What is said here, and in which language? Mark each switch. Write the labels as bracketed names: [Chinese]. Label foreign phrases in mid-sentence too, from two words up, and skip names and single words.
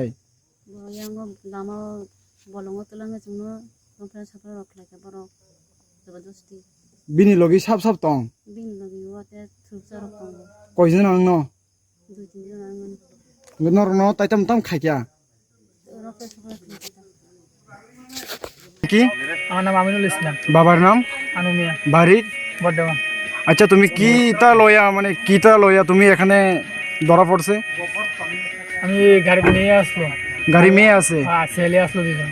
[Kok Borok] यांगो लामा बलंगो तलाङे जोंनो ओमफ्राय साफा रखलायका बरक जबरदस्ती बिनि लगी साब साब तंग बिन लगी वाते थुबसा रखंग कयजन आं न दुइ तीन जन आंगन नर न ताइताम ताम खायका रखे साफा रखलायका [Bangla] কি আমার নাম আমিনুল ইসলাম। বাবার নাম আনুমিয়া বাড়ি বর্ধমান। আচ্ছা তুমি কিটা লয়া মানে কিটা লয়া তুমি এখানে ধরা পড়ছে আমি গাড়িতে নিয়ে আসলো, গাড়ি মেয়ে আছে ছেলে আসলো দুজন।